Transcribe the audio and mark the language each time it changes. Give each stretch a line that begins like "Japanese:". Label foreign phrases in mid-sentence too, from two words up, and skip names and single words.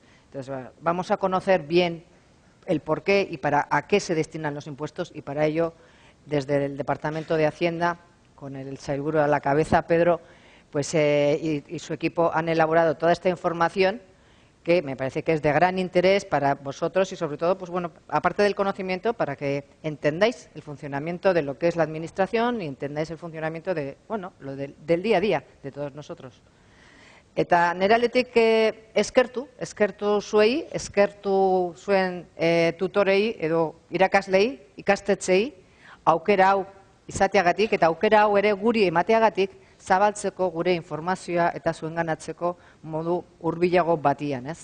Spanish: Entonces, vamos a conocer bien el por qué y a qué se destinan los impuestos, y para ello, desde el Departamento de Hacienda, con el sailburu a la cabeza, Pedro, y su equipo han elaborado toda esta información que me parece que es de gran interés para vosotros y sobre todo, aparte del conocimiento, para que entendáis el funcionamiento de lo que es la administración y entendáis el funcionamiento de, del día a día de todos nosotros.
Basque: Eta nire aldetik eskertu zuei, eskertu zuen tutorei edo irakaslei, ikastetxei, aukera hau izateagatik eta aukera hau ere guri emateagatik zabaltzeko gure informazioa eta zuen ganatzeko modu hurbilago batian, ez?